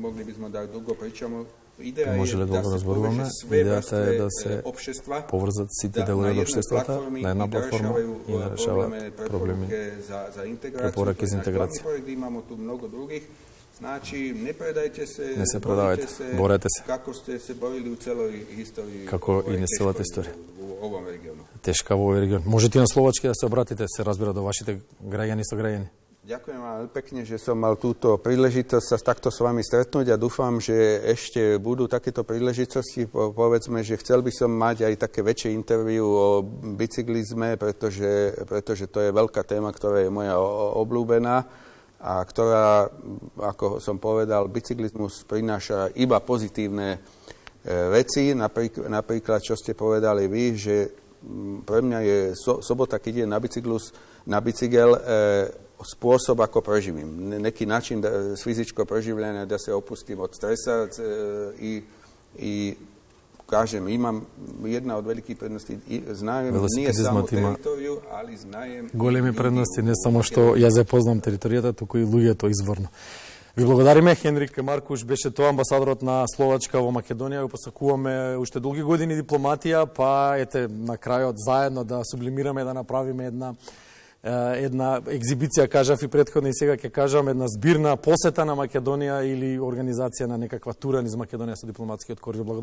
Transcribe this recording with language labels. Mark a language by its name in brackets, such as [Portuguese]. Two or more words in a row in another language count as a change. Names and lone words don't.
[Macedonian] Можеле долго да зборуваме. Идејата е да се поврзат сите делови од општеството на една платформа и да решаваат проблеми, препораки за интеграција. Значи, не предајте се, не се предавајте, борете се. [Serbian] Како сте се борили у целој историја. [Macedonian] Како и на целата историја. [Serbian] Во овом региону. [Macedonian] Тешка во овој регион. Можете на словачки да се обратите, се разбира, до вашите граѓани со граѓани. [Slovak] Ďakujem vám pekne, že som mal túto príležitosť sa takto s vami stretnúť a dúfam, že ešte budú takéto príležitosti. Povedzme, že chcel by som mať aj také väčšie interview o bicyklizme, pretože to je veľká téma, ktorá je moja obľúbená a ktorá, ako som povedal, bicyklizmus prináša iba pozitívne veci. Napríklad, čo ste povedali vy, že pre mňa je sobota, keď idem na bicykel, spôsob, ako preživím. [Serbian] Neký način fyzičko preživljanja da se opustim od stresa i kažem, imam jedna od velikih prednosti, znajem, nije samo teritoriju, ali znajem... [Macedonian] Големи предности, не само што ја запознам територијата, туку и луѓето изворно. Ви благодариме, Хенрик Маркуш беше тоа амбасадорот на Словачка во Македонија. Го посакуваме уште долги години дипломатија, па ете на крајот заедно да сублимираме, да направиме една екзибиција, кажав и претходно и сега ќе кажам, една збирна посета на Македонија или организација на некаква тура низ Македонија со дипломатскиот кор.